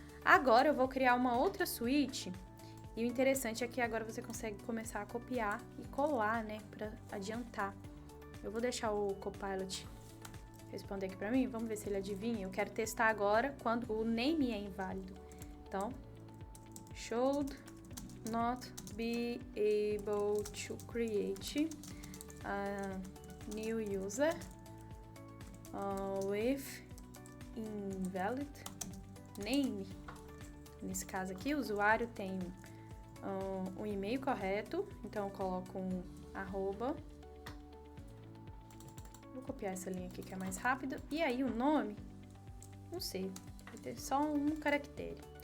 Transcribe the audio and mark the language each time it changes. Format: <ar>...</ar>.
<pt>Agora eu vou criar uma outra suíte. E o interessante é que agora você consegue começar a copiar e colar, né, para adiantar. Eu vou deixar o Copilot responder aqui para mim, vamos ver se ele adivinha. Eu quero testar agora quando o name é inválido.</pt> <en>Então, should not be able to create a new user with invalid name.</en> <pt>Nesse caso aqui, o usuário tem um e-mail correto, então eu coloco um arroba. Vou copiar essa linha aqui que é mais rápido. E aí o nome, não sei, vai ter só um caractere.</pt>